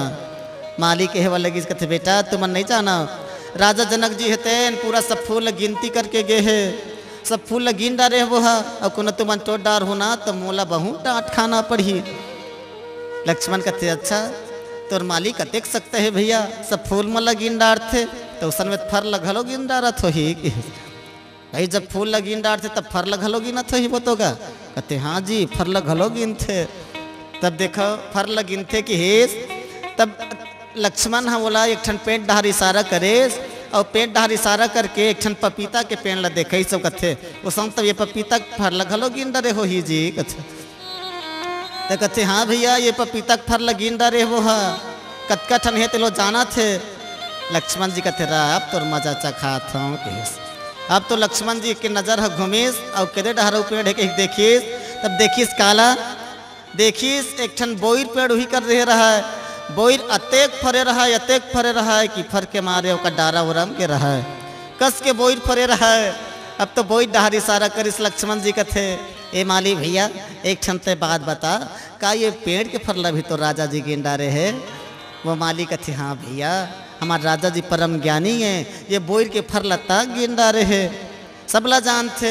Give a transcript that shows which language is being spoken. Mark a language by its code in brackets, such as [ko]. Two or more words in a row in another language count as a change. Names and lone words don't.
[hne] माली के हेवा लगी कहते बेटा तुमन नहीं जाना राजा जनक जी हेते पूरा सब फूल गिनती करके गए है, सब फूल गिन डारे वो है और कोनो तुमन तोड़ डार होना तो मोला बहुत डांट खाना पड़ी। लक्ष्मण कहते अच्छा तोर माली का देख सकते है भैया सब फूल मला गिन डार थे तो उसन में फर लगलो गिन डारत हो ही भाई जब फूल लगिन डार थे तब फर लगलो गिनत हो ही वो तो का। कहते हाँ जी फर लगलो गिन थे। तब देखो फर लगिन थे कि हेस तब लक्ष्मण हाँ बोला एक ठन पेट डहर इशारा करे और पेट डहर इशारा करके एक ठन पपीता के पेड़ ला देखे सब कथे वो संग तब ये पपीता फर लगलो गिन डरे हो ही जी कथे तो कथे हाँ भैया ये पपीता फर लगिन डरे वो है कतका ठन है ते लो जाना थे। लक्ष्मण जी कथे रहा अब तो मजा चखात हूँ अब तो लक्ष्मण जी के नजर है घुमीस और केदे डहर पेड़ है के देखिस तब देखिस काला देखिस एक ठन बोईर पेड़ ही कर रहा है बोईर अतेक फरे रहा है कि फर के मारे ओका डारा उरम के रहा है कस के बोईर फरे रहा है। अब तो बोईर डहर इशारा करिस लक्ष्मण जी कथे ए माली भैया एक ठन ते बात बता का ये पेड़ के फरला भी तो राजा जी गिन डारे है। वो माली कथे हाँ भैया हमारे राजा जी परम ज्ञानी है ये बोईर के फरला तक गिन डारे है सबला जानते।